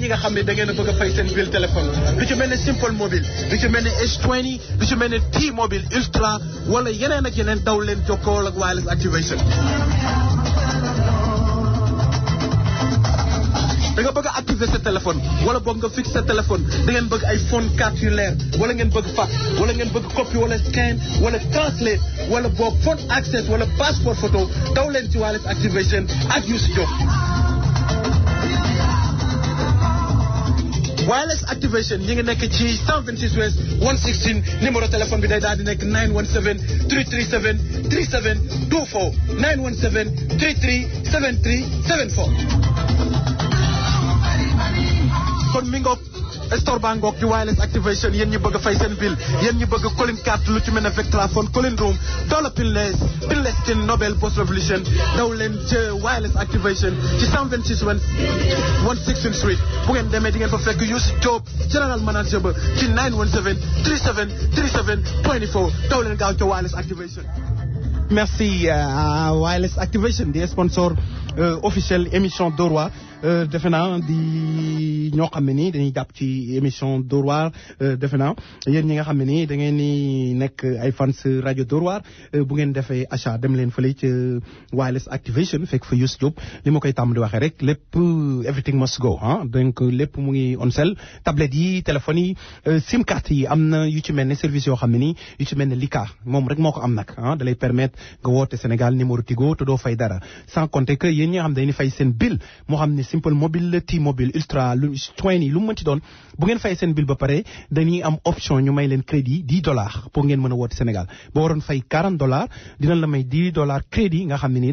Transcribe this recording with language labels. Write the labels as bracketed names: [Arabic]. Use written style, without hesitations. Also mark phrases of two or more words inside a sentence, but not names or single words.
[Wolof] nga xam ne da ngeen a bëgg a fay seen bill téléphone lu ci mel ne Simple Mobile lu ci mel ne S20 lu ci mel ne T-Mobile Ultra wala yeneen ak yeneen daw leen jokkoo ak Wireless Activation. da nga bëgg a activer sa téléphone wala boog nga fixe sa téléphone da ngeen bëgg ay phone carte yu leer wala ngeen bëgg fax wala ngeen bëgg copy wala scan wala translate wala boog [English] phone access [Wolof] wala [English] passport photo [Wolof] daw leen ci Wireless Activation ak Youssou Diop. Wireless Activation ñi ngi nekk ci 126 West 116 [French] numéro téléphone [Wolof] bi day daal di nekk 917 337 3724 917 33 73 74. kon mi ngoog store baa ngoog di Wireless Activation yéen ñi bëgg a fay seen bill yéen ñi bëgg [English] calling card [Wolof] lu ci mel ne Vectraphone calling room dollar pinless tin Nobel Post Revolution daw leen ca Wireless Activation ci 126 West 116 Street bu ngeen demee di ngeen fa fekk Youssou Diop [English] general manager [Wolof] ba ci 917 37 37 24 daw leen gaaw ca Wireless Activation. [French] Merci à [Wolof] Wireless Activation di [French] sponsor officiel émission [Wolof] Dóor waar defe naa di ñoo xam ne nii dañuy jàpp ci émission Dóor waar defe naa yéen ñi nga xam ne nii da ngeen ni nekk ay fans rajo Dóor waar bu ngeen defee achat dem leen fële ci Wireless Activation fekk fa Youssou Diop li ma koy tàmm di waxee rek lépp [English] everything must go [Wolof] ah donc lépp mu ngi [English] on sell [Wolof] tablette yi téléphone yi sim carte yi am na yu ci mel ne service yoo xam ne nii yu ci mel ne Lika moom rek moo ko am nag ah da lay permettre nga woote Sénégal numéro Tigo te doo fay dara [French] sans compter que [Wolof] yéen ñi nga xam dañuy fay seen bill moo xam ne Simple Mobile T-Mobile Ultra lu 20 lu mu mënti doon bu ngeen fay seen bill ba pare dañuy am option ñu may leen crédit $10 pour ngeen mën a woote Sénégal boo waroon fay $40 dinañ la may $10 crédit nga xam ne nii